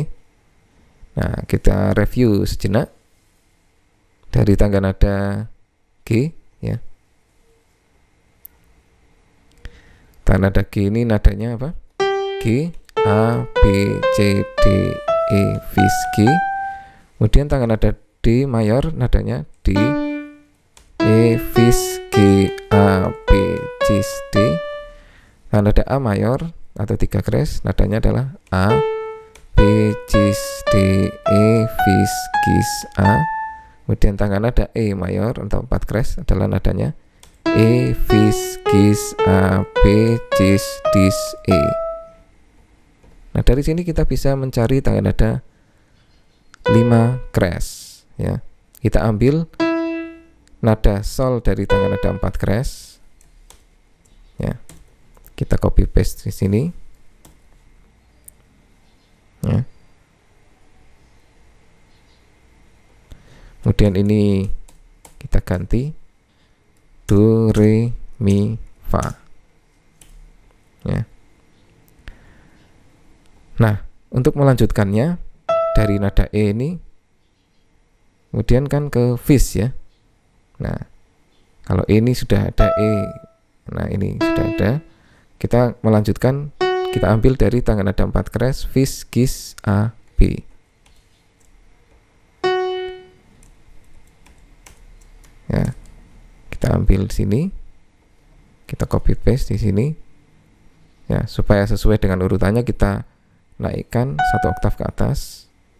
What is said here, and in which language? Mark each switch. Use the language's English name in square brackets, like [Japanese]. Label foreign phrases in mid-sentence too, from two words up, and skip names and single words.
[Indonesian] Nah, kita review sejenak dari tangga nada G, ya. Tangga nada G ini nadanya apa? G, A, B, C, D, E, vis, G. Kemudian tangga nada D mayor nadanya D, E, vis, G, A, B, cis, D. Tangga nada A mayor atau 3 kres nadanya adalah A, B, cis, D, E, vis, gis, A. Kemudian tangga nada E mayor atau 4 kres adalah nadanya E, vis, gis, A, B, cis, dis, E. Nah, dari sini kita bisa mencari tangga nada 5 kres, ya. Kita ambil nada sol dari tangga nada 4 kres, ya. Kita [English] copy paste [Indonesian] di sini, ya. Kemudian ini kita ganti do, re, mi, fa, ya. Nah, untuk melanjutkannya dari nada E ini kemudian kan ke vis, ya. Nah, kalau E ini sudah ada E, nah ini sudah ada, kita melanjutkan, kita ambil dari tangga nada 4 kres, vis, gis, A, B. Ya, kita ambil di sini, kita [English] copy paste [Indonesian] di sini, ya, supaya sesuai dengan urutannya kita naikkan 1 oktav ke atas.